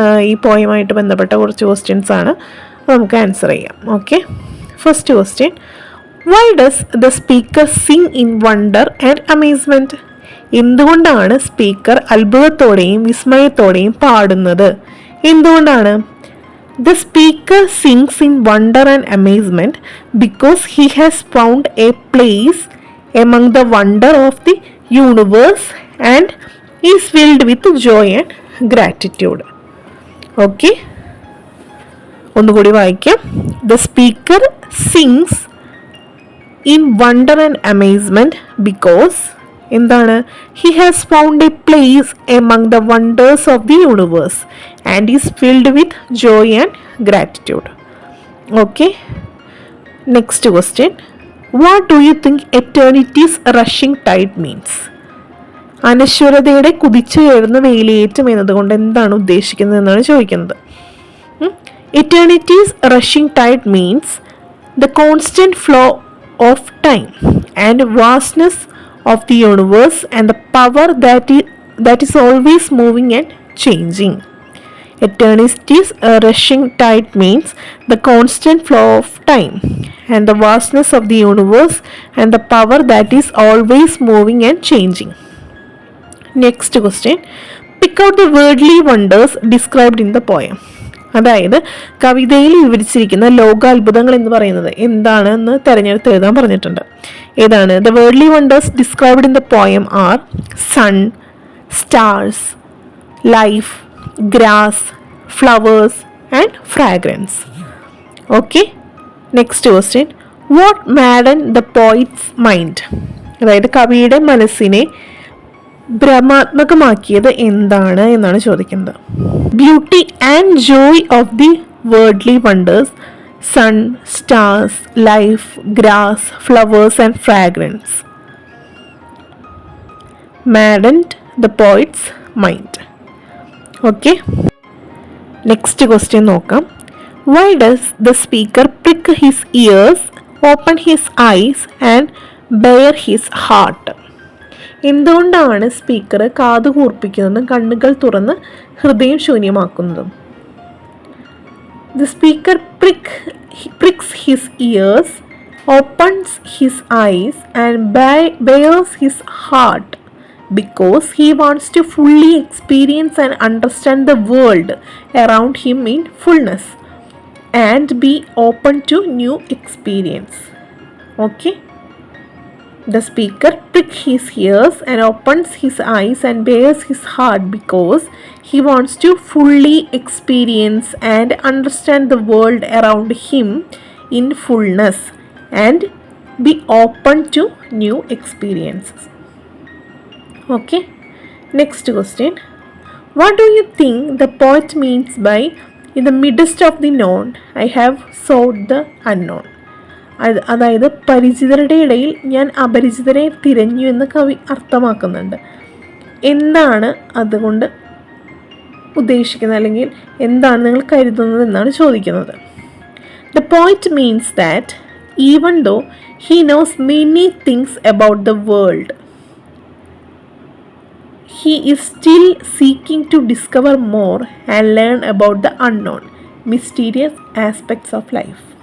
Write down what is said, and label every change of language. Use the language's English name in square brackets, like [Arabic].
[Malayalam] ഈ പോയമായിട്ട് ബന്ധപ്പെട്ട കുറച്ച് ക്വസ്റ്റ്യൻസ് ആണ്, നമുക്ക് ആൻസർ ചെയ്യാം. [English] Okay, first question, why does the speaker sing in wonder and amazement? [Malayalam] എന്തുകൊണ്ടാണ് സ്പീക്കർ അത്ഭുതത്തോടെയും വിസ്മയത്തോടെയും പാടുന്നത്? എന്തുകൊണ്ടാണ്? [English] The speaker sings in wonder and amazement because he has found a place among the wonder of the universe and is filled with joy and gratitude. [Malayalam] Okay, ഒന്നുകൂടി വായിക്കാം. [English] The speaker sings in wonder and amazement because [Malayalam] എന്താണ്? [English] He has found a place among the wonders of the universe and is filled with joy and gratitude. Okay, next question, what do you think eternity's rushing tide means? [Malayalam] അനശ്വരതയുടെ കുതിച്ചുയരുന്ന വേലിയേറ്റം എന്നതുകൊണ്ട് എന്താണ് ഉദ്ദേശിക്കുന്നത് എന്നാണ് ചോദിക്കുന്നത്. [English] Eternity's rushing tide means the constant flow of time and vastness of the universe and the power that is always moving and changing. Eternity's rushing tide means the constant flow of time and the vastness of the universe and the power that is always moving and changing. Next question, pick out the worldly wonders described in the poem. [Malayalam] അതായത് കവിതയിൽ വിവരിച്ചിരിക്കുന്ന ലോകാത്ഭുതങ്ങൾ എന്ന് പറയുന്നത് എന്താണെന്ന് തിരഞ്ഞെടുത്ത് എഴുതാൻ പറഞ്ഞിട്ടുണ്ട്. ഏതാണ്? [English] The worldly wonders described in the poem are sun, stars, life, grass, flowers and fragrance. Okay, next question, what madden the poet's mind? [Malayalam] അതായത് കവിയുടെ മനസ്സിനെ ഭ്രമാത്മകമാക്കിയത് എന്താണ് എന്നാണ് ചോദിക്കുന്നത്. [English] Beauty and joy of the worldly wonders, sun, stars, life, grass, flowers and fragrance maddened the poet's mind. Okay, next question [Malayalam] നോക്കാം. [English] Why does the speaker prick his ears, open his eyes and bare his heart? [Malayalam] എന്തുകൊണ്ടാണ് speaker കാത് കൂർപ്പിക്കുന്നതും കണ്ണുകൾ തുറന്ന് ഹൃദയം ശൂന്യമാക്കുന്നതും? [English] The speaker pricks his ears, opens his eyes and bares his heart because he wants to fully experience and understand the world around him in fullness and be open to new experience. Okay, the speaker pricks his ears and opens his eyes and bares his heart because he wants to fully experience and understand the world around him in fullness and be open to new experiences. Okay, next question, what do you think the poet means by in the midst of the known I have sought the unknown? [Malayalam] അതായത് പരിചിതരുടെ ഇടയിൽ ഞാൻ അപരിചിതരെ തിരഞ്ഞു എന്ന് കവി അർത്ഥമാക്കുന്നുണ്ട്. എന്താണ് അതുകൊണ്ട് ഉദ്ദേശിക്കുന്നത്, അല്ലെങ്കിൽ എന്താണ് നിങ്ങൾ കരുതുന്നത് എന്നാണ് ചോദിക്കുന്നത്. [English] The poet means that even though he knows many things about the world, he is still seeking to discover more and learn about the unknown, mysterious aspects of life.